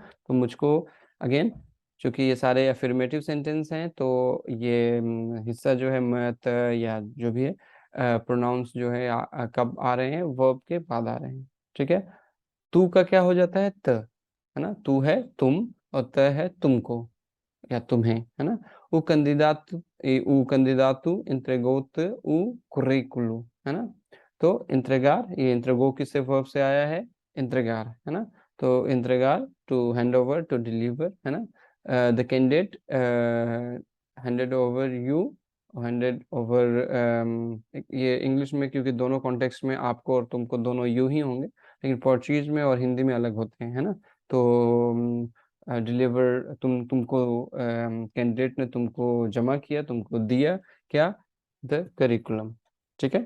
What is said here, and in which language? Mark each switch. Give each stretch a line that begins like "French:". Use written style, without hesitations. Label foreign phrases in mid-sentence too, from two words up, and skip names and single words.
Hindi: तो मुझको अगेन, चूंकि ये सारे
English: affirmative sentence
Hindi: हैं, तो ये हिस्सा जो है मत या जो भी है प्रोनाउंस जो है कब आ रहे हैं? वर्ब के बाद आ रहे हैं, ठीक है। तू का क्या हो जाता है? त, है ना? तू है तुम, और त है तुमको या तुम्हें, है ना?
Portuguese: O candidato entregou-te o currículo,
Hindi: है ना? तो entregar, ये entregou किससे, वर्ब से आया है? entregar, है ना? तो entregar,
English: to hand over, to deliver,
Hindi: है ना?
English: The candidate handed over you, handed over,
Hindi: ये इंग्लिश में क्योंकि दोनों कॉन्टेक्स्ट में आपको और तुमको दोनों यू ही होंगे, लेकिन पोर्चुगीज में और हिंदी में अलग होते हैं, है ना? तो डिलीवर, तुमको कैंडिडेट ने तुमको जमा किया, तुमको दिया क्या?
English: the curriculum,
Hindi: ठीक है।